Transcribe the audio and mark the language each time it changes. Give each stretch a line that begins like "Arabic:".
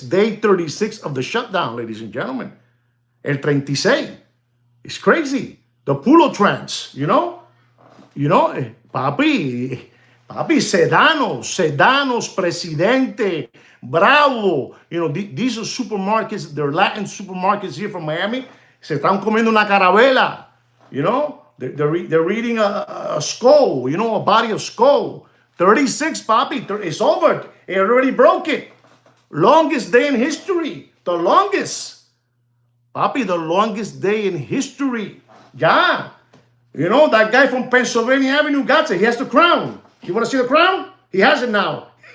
English: Day 36 of the shutdown, ladies and gentlemen.
Spanish: El 36.
English: It's crazy. The Pulo Trans, you know? You know, papi, Sedanos, Presidente, Bravo. You know, these are supermarkets. They're Latin supermarkets here from Miami.
Spanish: Se están comiendo una carabela,
English: you know? They're reading a skull, you know, a body of skull. 36, papi, it's over. It already broke it. Longest day in history. The longest. Papi, the longest day in history. Yeah. You know, that guy from Pennsylvania Avenue got it. He has the crown. You want to see the crown? He has it now.